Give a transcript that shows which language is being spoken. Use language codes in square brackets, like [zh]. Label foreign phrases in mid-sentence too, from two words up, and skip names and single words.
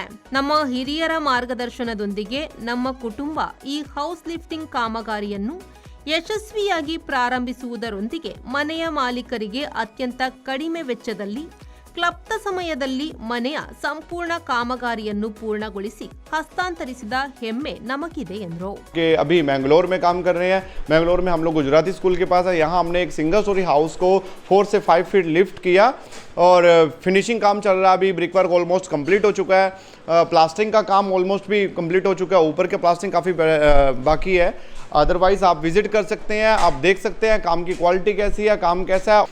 [kn] ನಮ್ಮ ಹಿರಿಯರ ಮಾರ್ಗದರ್ಶನದೊಂದಿಗೆ ನಮ್ಮ ಕುಟುಂಬ ಈ [en] house lifting [kn] ಕಾಮಗಾರಿಯನ್ನು ಯಶಸ್ವಿಯಾಗಿ ಪ್ರಾರಂಭಿಸುವುದರೊಂದಿಗೆ ಮನೆಯ ಮಾಲೀಕರಿಗೆ ಅತ್ಯಂತ ಕಡಿಮೆ ವೆಚ್ಚದಲ್ಲಿ ಕ್ಲಪ್ತ ಸಮಯದಲ್ಲಿ ಮನೆಯ ಸಂಪೂರ್ಣ ಕಾಮಗಾರಿಯನ್ನು ಪೂರ್ಣಗೊಳಿಸಿ ಹಸ್ತಾಂತರಿಸಿದ ಹೆಮ್ಮೆ ನಮಗಿದೆ ಎಂದರು. [hi] अभी मैंगलोर में काम कर रहे हैं. मैंगलोर में हम लोग गुजराती स्कूल के पास है. यहाँ हमने एक [en] single storey house [hi] को 4 से 5 फीट लिफ्ट किया और फिनिशिंग काम चल रहा है. अभी [en] brick work almost complete [hi] हो चुका है. प्लास्टरिंग का काम ऑलमोस्ट भी कंप्लीट हो चुका है. ऊपर के प्लास्टरिंग काफ़ी बाकी है. अदरवाइज़ आप विजिट कर सकते हैं, आप देख सकते हैं काम की क्वालिटी कैसी है, काम कैसा है.